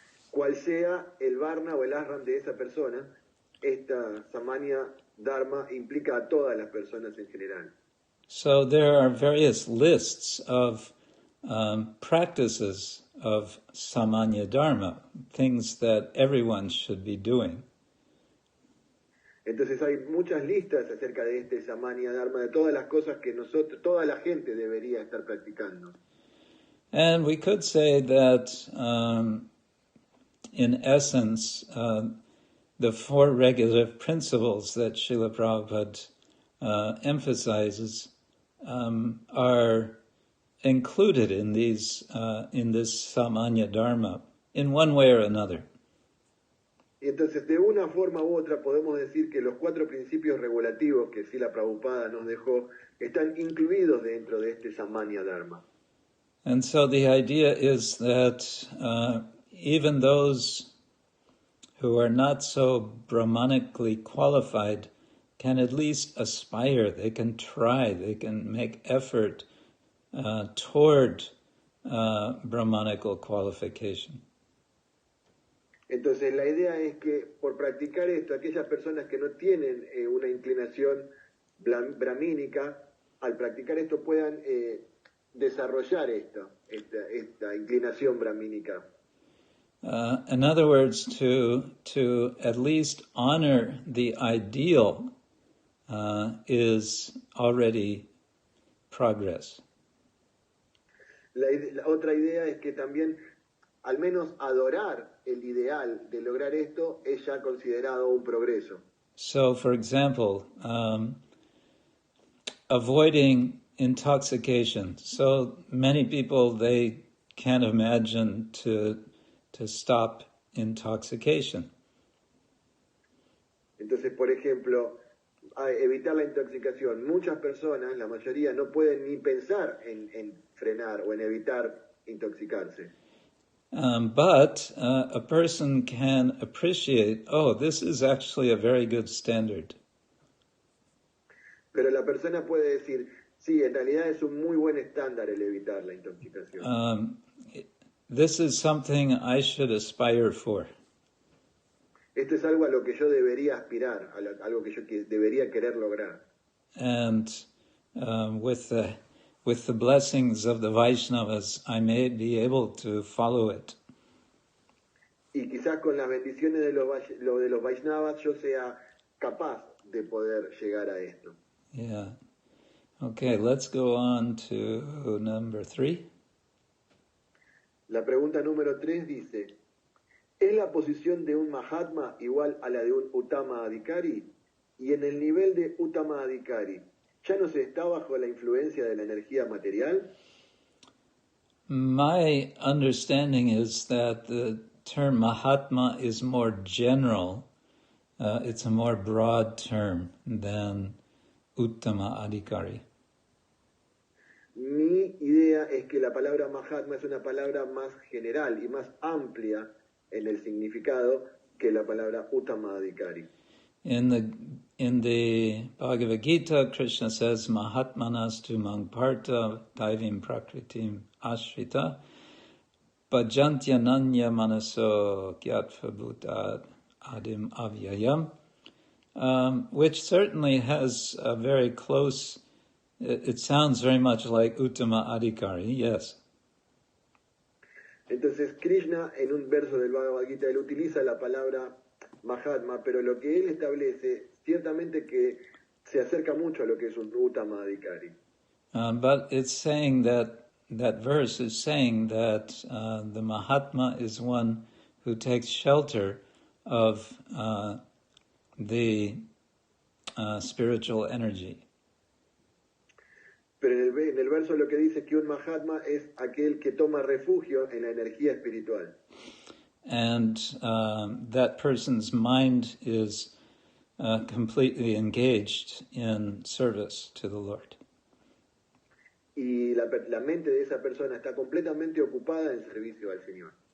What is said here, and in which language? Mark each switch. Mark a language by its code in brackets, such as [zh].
[es] Cual sea el varna o el ashram de esa persona, esta samanya dharma implica a todas las personas en general. [en] So there are various lists of practices of samanya dharma, things that everyone should be doing. [es] Entonces hay muchas listas acerca de este samanya dharma, de todas las cosas que toda la gente debería estar practicando. [en] And we could say that in essence, the four regulative principles that Srila Prabhupada emphasizes are included in this samanya dharma in one way or another. [es] Y entonces, de una forma u otra, podemos decir que los 4 principios regulativos que Srila Prabhupada nos dejó están incluidos dentro de este samanya dharma. [en] And so the idea is that even those who are not so brahmanically qualified can at least aspire, they can try, they can make effort toward brahmanical qualification. [es] Entonces la idea es que por practicar esto, aquellas personas que no tienen una inclinación brahmínica, al practicar esto puedan desarrollar esta inclinación brahmínica. [en] In other words, to at least honor the ideal is already progress. [es] La otra idea es que también al menos adorar el ideal de lograr esto es ya considerado un progreso. [en] So, for example, avoiding intoxication. So many people, they can't imagine to stop intoxication. [es] Entonces, por ejemplo, evitar la intoxicación. Muchas personas, la mayoría, no pueden ni pensar en frenar o en evitar intoxicarse. [en] But a person can appreciate, oh, this is actually a very good standard. [es] Pero la persona puede decir, sí, en realidad es un muy buen estándar el evitar la intoxicación. [en] This is something I should aspire for. [es] Esto es algo a lo que yo debería aspirar, algo que yo debería querer lograr. [en] And with the blessings of the Vaishnavas, I may be able to follow it. [es] Y quizás con las bendiciones de los Vaishnavas yo sea capaz de poder llegar a esto. [en] Yeah. Okay, let's go on to number 3. [es] La pregunta número 3 dice, ¿es la posición de un Mahatma igual a la de un Uttama Adhikari? Y en el nivel de Uttama Adhikari, ¿ya no se está bajo la influencia de la energía material? [en] My understanding is that the term Mahatma is more general. It's a more broad term than Uttama Adhikari. [es] Mi idea es que la palabra Mahatma es una palabra más general y más amplia en el significado que la palabra Uttama Adhikari. [en] In the Bhagavad Gita, Krishna says, [sa] Mahatmanastu mangparta daivim prakritim ashrita bhajantyananya manaso gyatva adim avyayam, [en] which certainly has a very close, it sounds very much like Uttama Adhikari, yes. [es] Entonces Krishna en un verso del Bhagavad Gita él utiliza la palabra Mahatma, pero lo que él establece ciertamente que se acerca mucho a lo que es un Uttama Adhikari. [en] But it's saying that verse is saying that the Mahatma is one who takes shelter of the spiritual energy. [es] Pero en el verso lo que dice es que un Mahatma es aquel que toma refugio en la energía espiritual. [en] And that person's mind is completely engaged in service to the Lord. [es] Y la mente de esa persona está completamente ocupada en servicio al Señor.